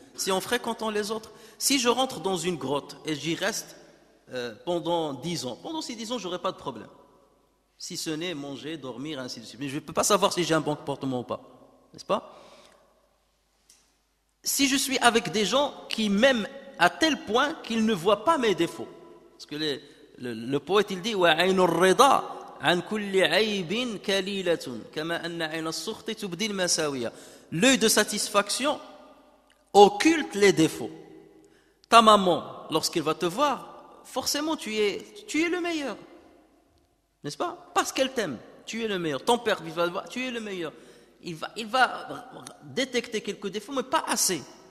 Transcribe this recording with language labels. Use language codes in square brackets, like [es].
[fr] C'est en fréquentant les autres. Si je rentre dans une grotte et j'y reste pendant 10 ans, pendant ces 10 ans, je n'aurai pas de problème. Si ce n'est manger, dormir, ainsi de suite. Mais je ne peux pas savoir si j'ai un bon comportement ou pas. N'est-ce pas? Si je suis avec des gens qui m'aiment à tel point qu'ils ne voient pas mes défauts. Parce que le poète, il dit [ar] وَعَيْنُ الرِّضَى عَنْ كُلِّ عَيْبٍ كَلِيلَةٌ كَمَا أَنَّ عَيْنَ السُّخْطِ تُبْدِي الْمَسَاوِيَ. [fr] L'œil de satisfaction occulte les défauts. Ta maman, lorsqu'elle va te voir, forcément tu es le meilleur. N'est-ce pas? Parce qu'elle t'aime, tu es le meilleur. Ton père, il va te voir, tu es le meilleur. Il va détecter quelques défauts, mais pas assez.